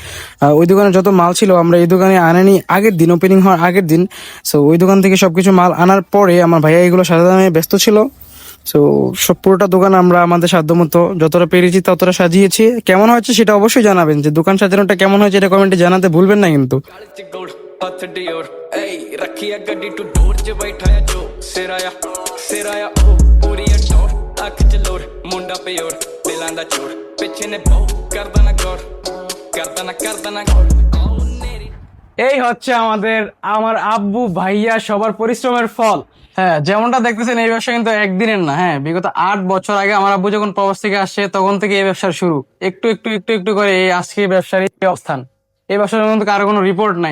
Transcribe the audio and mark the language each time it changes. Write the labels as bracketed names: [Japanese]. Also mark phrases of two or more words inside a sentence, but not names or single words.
[Bangla] ওই দোকানে যত মাল ছিল আমরা এই দোকানে আনানি আগের দিন, ওপেনিং হওয়ার আগের দিন। সো ওই দোকান থেকে সবকিছু মাল আনার পরে আমার ভাইয়া এগুলো সাজানো ব্যস্ত ছিল। সো সব পুরোটা দোকান আমরা আমাদের সাধ্য মতো যতটা পেরেছি ততটা সাজিয়েছি। কেমন হয়েছে সেটা অবশ্যই জানাবেন, যে দোকান সাজানোটা কেমন হয়েছে এটা কমেন্টে জানাতে ভুলবেন না কিন্তু। [Punjabi] ਹੱਥ ਡਿਓਰ ਏ ਰੱਖਿਆ ਗੱਡੀ [English] two door [Punjabi] 'ਚ ਬੈਠਾਇਆ ਜੋ ਸਿਰਾਇਆ ਉਹ ਪੂਰੀ ਟੋਰ ਅੱਖ 'ਚ ਲੋਰ ਮੁੰਡਾ ਪਿਓਰ ਦਿਲਾਂ ਦਾ ਚੋਰ ਪਿੱਛੇ ਨੇ ਬਹੁ ਕਰਦਾ ਨਾ ਗੌਰ ਕਰਦਾ ਨਾ ਗੌਰ [Bangla] এই হচ্ছে আমার আব্বু ভাইয়া সবার পরিশ্রমের ফল। হ্যাঁ, যেমনটা দেখতেছেন এই ব্যবসা কিন্তু একদিনের না। হ্যাঁ, বিগত 8 বছর আগে আমার আব্বু যখন প্রবাস থেকে আসছে তখন থেকে এই ব্যবসার শুরু। একটু একটু একটু একটু করে এই আজকে ব্যবসার এই অবস্থান। এই ব্যবসার মধ্যে কারো কোনো রিপোর্ট নাই।